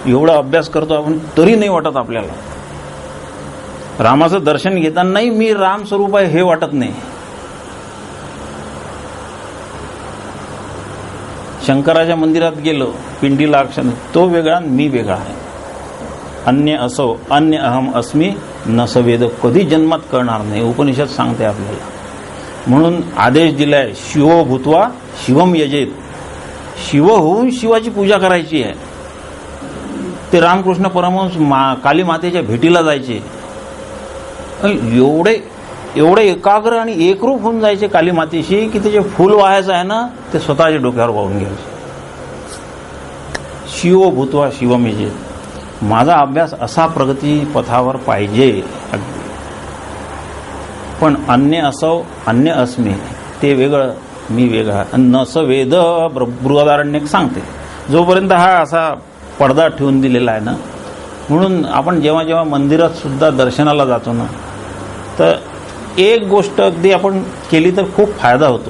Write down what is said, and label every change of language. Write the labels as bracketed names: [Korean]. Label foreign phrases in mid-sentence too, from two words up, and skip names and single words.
[Marathi] एवढा अभ्यास करतो आपण तरी नाही वाटत आपल्याला. रामाचं दर्शन घेतानाही मी राम स्वरूप आहे हे वाटत नाही. शंकराच्या मंदिरात गेलो, पिंडीला अक्षर, तो वेगळा मी वेगळा आहे. [Sanskrit] अन्य असो अन्य अहम अस्मी न सवेद, [Marathi] कधी जन्मात कळणार नाही. उपनिषद सांगते आपल्याला. म्हणून आदेश दिलाय, [Sanskrit] शिवो भूत्वा शिवम यजेत. [Marathi] शिव होऊन शिवाची पूजा करायची आहे. ते रामकृष्ण परमहंस काली मातेच्या भेटीला जायचे, एवढे एकाग्र आणि एकरूप होऊन जायचे काली मातेशी की त्याचे फूल वाहायचं आहे ना ते स्वतःच्या डोक्यावर वाहून घ्यायचे. [Sanskrit] शिव भूत्वा शिवम यजेत. [Marathi] माझा अभ्यास असा प्रगती पथावर पाहिजे. पण [Sanskrit] अन्य असो अन्य अस्मी, [Marathi] ते वेगळं मी वेगळा. [Sanskrit] नस वेद [Marathi] बृहदारण्यक सांगते. जोपर्यंत हा असा पडदा ठेवून दिलेला आहे ना, म्हणून आपण जेव्हा जेव्हा मंदिरात सुद्धा दर्शनाला जातो ना, तर एक गोष्ट अगदी आपण केली तर खूप फायदा होतो.